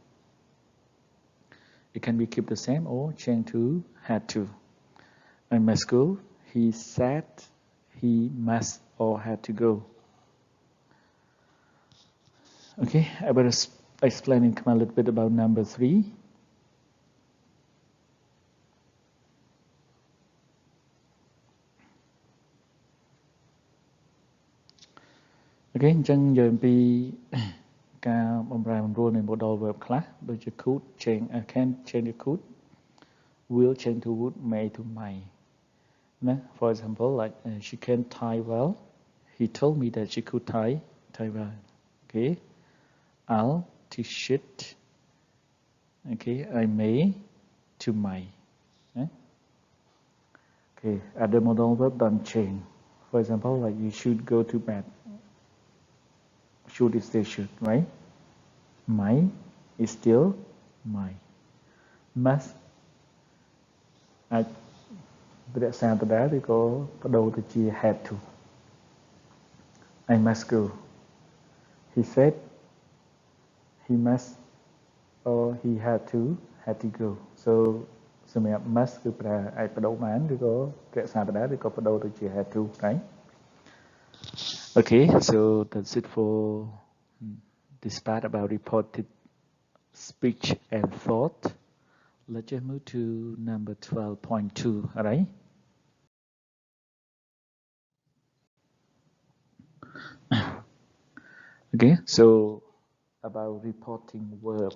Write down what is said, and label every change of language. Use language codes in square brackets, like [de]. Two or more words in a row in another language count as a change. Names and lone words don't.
[en] it can be keep the same or change to had to I must go he said he must or had to go Okay, I better explain in a little bit about number 3. Okay, [km] អញ្ចឹងយើងអំពីការបំរែបំរួលនៃ [en] modal verb [km] ខ្លះដូចជា [en] could change can change to could, will change to would, may to might ណា for example like she can tie well, he told me that she could tie well. Okay, I'll teach it. Okay, I may to might. Okay, other modal verb don't change. For example, like you should go to bed. Should is still should, right? Might is still might. [km] Must អាចរក្សាដដែលឬក៏បដូរទៅជា [en] had to. I must go. He said he must or he had to go. [km] So សម្រាប់ must គឺប្រើអាចបដូរបានឬក៏រក្សាដដែលឬក៏បដូរទៅជា [en] had to, right? Okay, so that's it for this part about reported speech and thought. Let's just move to number 12.2, all right? Okay, so about reporting verb.